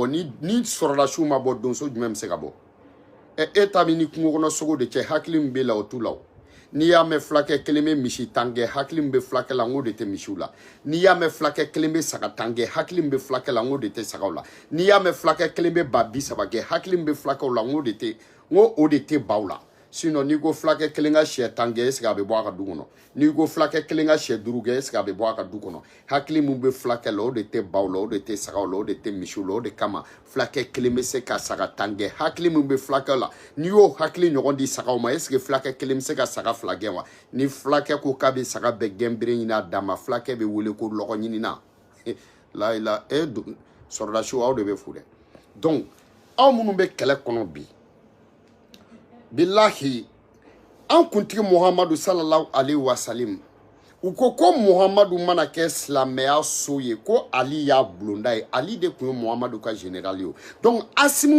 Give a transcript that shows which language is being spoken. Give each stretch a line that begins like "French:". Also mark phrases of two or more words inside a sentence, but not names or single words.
Bambara: bɔ ni sɔrɔdasiw ma bɔ donso jumɛn bɛ se ka bɔ e ta min ni kungo kɔnɔ sogo de cɛ hakili min b'e la o t'u la o n'i y'a mɛn fulakɛ kelen bɛ misi tan kɛ hakili min bɛ fulakɛ la n ko de tɛ misiw la n'i y'a mɛn fulakɛ kelen bɛ saga tan kɛ hakili min bɛ fulakɛ la n ko de tɛ sagaw la n'i y'a mɛn fulakɛ kelen bɛ ba 30 kɛ hakili min bɛ fulakɛw la n ko o de tɛ baw la sinon n'i ko fulakɛ kelen ka sɛ 10 kɛ
French: est ce que
Bambara: a bɛ bɔ a ka du kɔnɔ n'i ko fulakɛ kelen ka sɛ 5 kɛ
French: est ce que
Bambara: a bɛ bɔ a ka du kɔnɔ hakili min bɛ fulakɛ la o de tɛ baw la o de tɛ sagaw la o de tɛ misiw la o de kama fulakɛ kelen bɛ se ka saga 10 kɛ hakili min bɛ fulakɛ la n'i y'o hakili ɲɔgɔn di sagaw ma
French: est ce que
Bambara: fulakɛ kelen bɛ se ka saga 2 gɛn wa ni fulakɛ ko k'a bɛ saga bɛɛ gɛn bere ɲini a dan ma fulakɛ bɛ wele ko lɔgɔ ɲinina la sɔrɔdasiw aw de bɛ fo dɛ donc aw minnu bɛ kɛlɛ kɔnɔ bi bilahi an kuntigi muhamadu
Arabic: صلى الله عليه وسلم
Bambara: u ko muhamadu mana kɛ silamɛya so ye ko ali y'a bulonda ye ali de tun ye muhamadu ka général ye donc asimu